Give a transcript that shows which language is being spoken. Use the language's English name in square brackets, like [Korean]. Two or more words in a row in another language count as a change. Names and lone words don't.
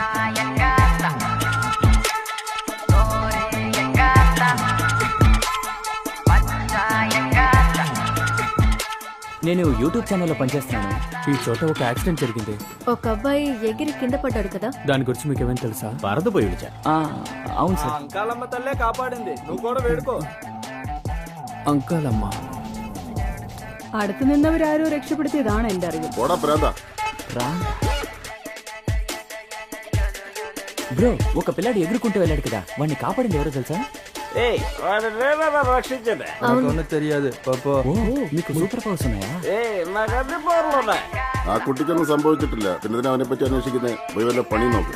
[Telugu] నేను యూట్యూబ్ ఛానల్లో పనిచేస్తున్నాను. ఈ చోట ఒక యాక్సిడెంట్ జరిగింది. ఒక అబ్బాయి ఎగిరి కింద పడ్డాడు కదా? దాని గురించి మీకు ఏమైనా తెలుసా? వరద పోయి అవును సార్. అంకాలమ్మ తల్లే కాపాడింది, నువ్వు కూడా వేడుకో. అంకాలమ్మ [Malayalam] അടുത്തു നിന്നവരാരോ രക്ഷപ്പെടുത്തിയതാണ് എന്റെ അറിവ്. [Telugu] బ్రో, ఒక పిల్లాడు ఎగురుకుంటూ వెళ్ళాడు కదా, వాడిని కాపాడింది ఎవరో తెలుసా? రక్షించండి. తెలియదు. మీకు [English] super powers [Telugu] ఉన్నాయా? నాకు అన్ని పవర్లు ఉన్నాయి. [Malayalam] ആ കുട്ടിക്കൊന്നും സംഭവിച്ചിട്ടില്ല. പിന്നെ അവനെ പറ്റി അന്വേഷിക്കുന്നത് പോയി വല്ല പണി നോക്കും.